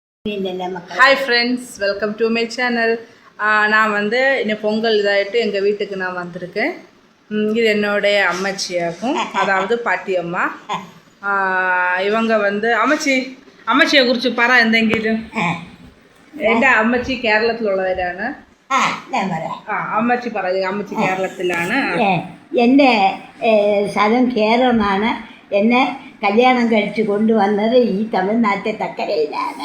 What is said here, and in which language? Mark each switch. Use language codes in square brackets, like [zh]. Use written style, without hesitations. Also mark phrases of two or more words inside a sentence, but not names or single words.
[en] Hi friends, welcome to my channel. [ta] நான் இன்னும் பொங்கல் இதாகிட்டு எங்கள் வீட்டுக்கு நான் வந்திருக்கேன். இது என்னுடைய அம்மச்சியாகும், அதாவது பாட்டி அம்மா. [ml] இவங்க അമ്മച്ചിയെ കുറിച്ച് പറ എന്തെങ്കിലും. എൻ്റെ അമ്മച്ചി കേരളത്തിലുള്ളവരാണ്. അമ്മച്ചി പറയുക, അമ്മച്ചി കേരളത്തിലാണ്. എൻ്റെ സ്ഥലം കേരളമാണ്. എന്നെ കല്യാണം കഴിച്ച് കൊണ്ടുവന്നത് ഈ തമിഴ്നാട്ടിലെ തക്കരയിലാണ്.